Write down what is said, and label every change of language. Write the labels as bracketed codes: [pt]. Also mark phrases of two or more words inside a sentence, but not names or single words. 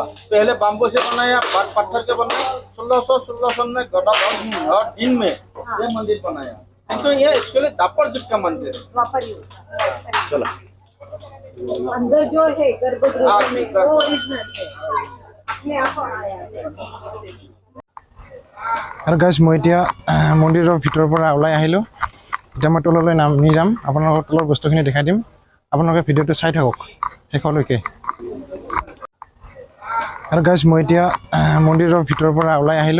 [hi] पहले बाम्बू से बनाया, बाद पत्थर से बनाया। 1616 में गदाधर सिंह दिन में ये मंदिर बनाया। तो ये एक्चुअली दापर युग का मंदिर है। द्वापर युग। चलो अंदर जो है गर्भगृह में वो ओरिजिनल है। अपने आप आया है। [as] আৰু গাইজ মই এতিয়া মন্দিৰৰ ভিতৰৰ পৰা ওলাই আহিলোঁ। এতিয়া মই তললৈ নামি যাম, আপোনালোকক তলৰ বস্তুখিনি দেখাই দিম। আপোনালোকে ভিডিঅ'টো চাই থাকক শেষলৈকে। আৰু গাইজ মই এতিয়া মন্দিৰৰ ভিতৰৰ পৰা ওলাই আহিলোঁ।